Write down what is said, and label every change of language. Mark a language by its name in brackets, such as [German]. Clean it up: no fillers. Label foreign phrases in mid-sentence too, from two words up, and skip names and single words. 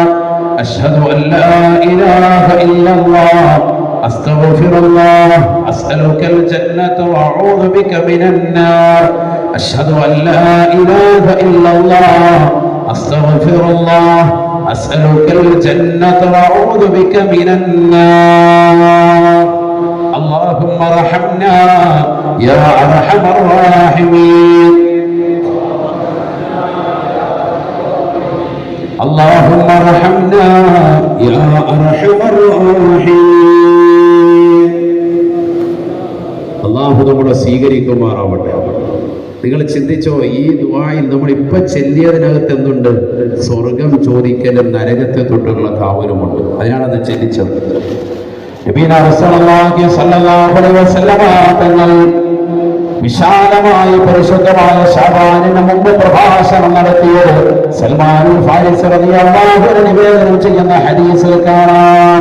[Arabic] أشهد أن لا إله إلا الله أستغفر الله أسألك الجنة وأعوذ بك من النار. أشهد أن لا إله إلا الله أستغفر الله أسألك الجنة وأعوذ بك من النار. اللهم ارحمنا يا ارحم الراحمين. اللهم ارحمنا يا ارحم الراحمين. [Malayalam] അല്ലാഹു നമ്മളെ സ്വീകരിക്കുമാറാവട്ടെ. നിങ്ങൾ ചിന്തിച്ചോ, ഈ ദുആയിൽ നമ്മൾ ഇപ്പൊ ചെല്ലിയതിനകത്ത് എന്തുണ്ട്? സ്വർഗം ചോദിക്കലും നരകത്തെ തൊട്ടുള്ള കാവലുമുണ്ട്. അതിനാണത് ചിന്തിച്ചത്. തങ്ങൾ വിശാലമായി പരിശുദ്ധമായ ശഅബാനിന് മുമ്പ് പ്രഭാഷണം നടത്തിയത് സൽമാനുൽ ഫാരിസി [Arabic] رضي الله عنه [Malayalam] നിവേദനം ചെയ്യുന്ന ഹദീസിൽ കാണാം.